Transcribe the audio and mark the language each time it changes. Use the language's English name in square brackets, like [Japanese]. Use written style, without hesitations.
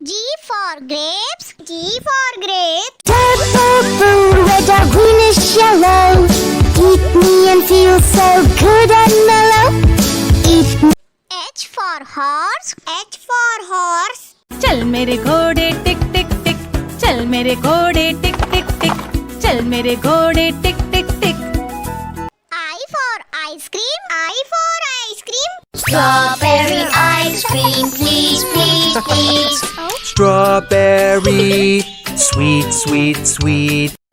[English] G for grapes, G for grapes. Purple, red or greenish yellow. Eat me and feel so good and mellow. Eat me. H for horse, H for horse. [Hindi] चल मेरे घोड़े टिक टिक टिक, चल मेरे घोड़े टिक टिक टिक, चल मेरे घोड़े टिक टिक टिक. [English] I for ice cream, I for ice cream. Strawberry ice cream, please, please, please. Strawberry, sweet, sweet, sweet.